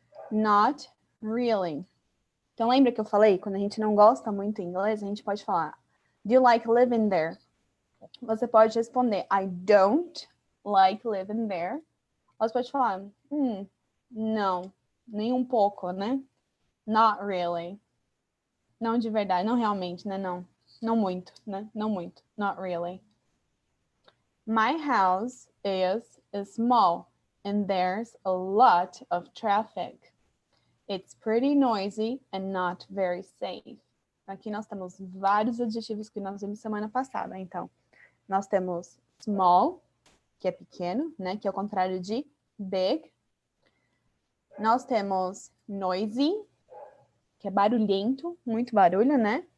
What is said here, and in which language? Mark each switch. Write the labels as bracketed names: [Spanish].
[English] Not really. [Portuguese] Então, lembra que eu falei, quando a gente não gosta muito em inglês, a gente pode falar, [English] do you like living there? [Portuguese] Você pode responder, [English] I don't like living there. [Portuguese] Ou você pode falar, não, nem um pouco, né? [English] Not really. [Portuguese] Não de verdade, não realmente, né? Não muito, né? Não muito. [English] Not really. My house is small and there's a lot of traffic. It's pretty noisy and not very safe. [Portuguese] Aqui nós temos vários adjetivos que nós vimos semana passada. Então, nós temos small, que é pequeno, né? Que é o contrário de big. Nós temos noisy, que é barulhento, muito barulho, né?